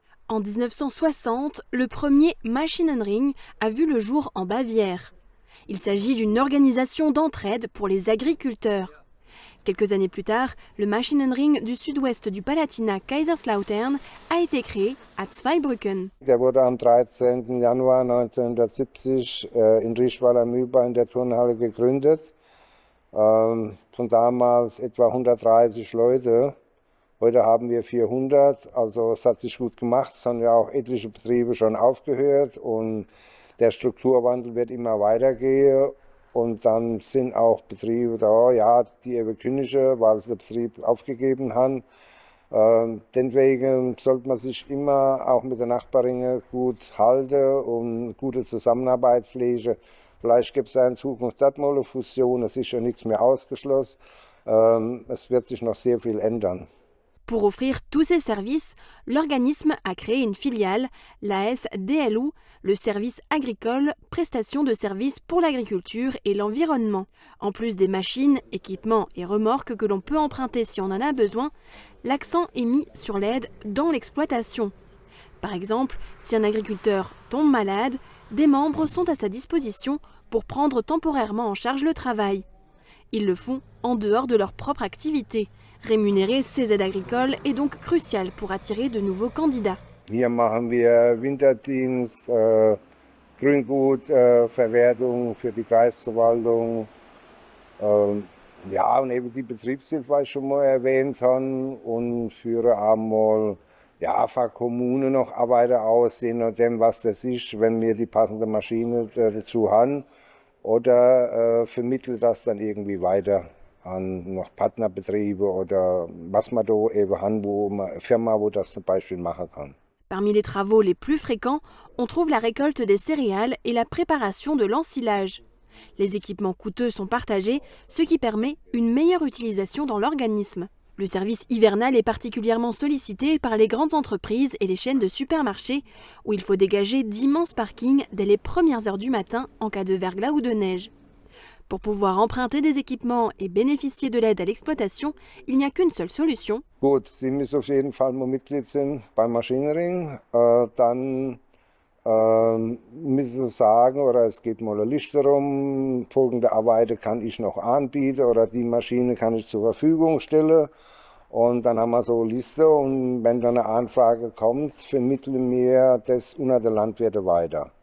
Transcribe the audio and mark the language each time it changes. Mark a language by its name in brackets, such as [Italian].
[French] En 1960, le premier Maschinenring a vu le jour en Bavière. Il s'agit d'une organisation d'entraide pour les agriculteurs. Quelques années plus tard, le Maschinenring du sud-ouest du Palatinat Kaiserslautern a été créé à Zweibrücken. [German] Der wurde am 13. Januar 1970 in Rieschweiler Mühlbach in der Turnhalle gegründet. Von damals etwa 130 Leute. Heute haben wir 400, also es hat sich gut gemacht. Es haben ja auch etliche Betriebe schon aufgehört und der Strukturwandel wird immer weitergehen und dann sind auch Betriebe da, ja, die eben kündigen, weil sie den Betrieb aufgegeben haben. Deswegen sollte man sich immer auch mit den Nachbarinnen gut halten und gute Zusammenarbeit pflegen. Vielleicht gibt es ja in Zukunft dort mal eine Fusion, es ist ja nichts mehr ausgeschlossen. Es wird sich noch sehr viel ändern. [French] Pour offrir tous ces services, l'organisme a créé une filiale, l'AS-DLU, le service agricole, prestation de services pour l'agriculture et l'environnement. En plus des machines, équipements et remorques que l'on peut emprunter si on en a besoin, l'accent est mis sur l'aide dans l'exploitation. Par exemple, si un agriculteur tombe malade, des membres sont à sa disposition pour prendre temporairement en charge le travail. Ils le font en dehors de leur propre activité. Rémunérer ces aides agricoles est donc crucial pour attirer de nouveaux candidats. [German] Hier machen wir Winterdienst, Grüngutverwertung für die Kreisverwaltung. Ja, und eben die Betriebshilfe, was ich schon mal erwähnt habe, und führe einmal für Kommunen noch Arbeiter aus, je nachdem, was das ist, wenn wir die passende Maschine dazu haben, oder vermittle das dann irgendwie weiter an noch Partnerbetriebe oder was man da eben haben, wo man eine Firma, wo das zum Beispiel machen kann. [French] Parmi les travaux les plus fréquents, on trouve la récolte des céréales et la préparation de l'ensilage. Les équipements coûteux sont partagés, ce qui permet une meilleure utilisation dans l'organisme. Le service hivernal est particulièrement sollicité par les grandes entreprises et les chaînes de supermarchés, où il faut dégager d'immenses parkings dès les premières heures du matin en cas de verglas ou de neige. Pour pouvoir emprunter des équipements et bénéficier de l'aide à l'exploitation, il n'y a qu'une seule solution. [German] Gut, Sie müssen auf jeden Fall mal Mitglied sein beim Maschinenring. Dann müssen sie sagen, oder es geht mal eine Liste rum, folgende Arbeiten kann ich noch anbieten oder die Maschine kann ich zur Verfügung stellen. Und dann haben wir so eine Liste und wenn dann eine Anfrage kommt, vermitteln wir das unter den Landwirten weiter.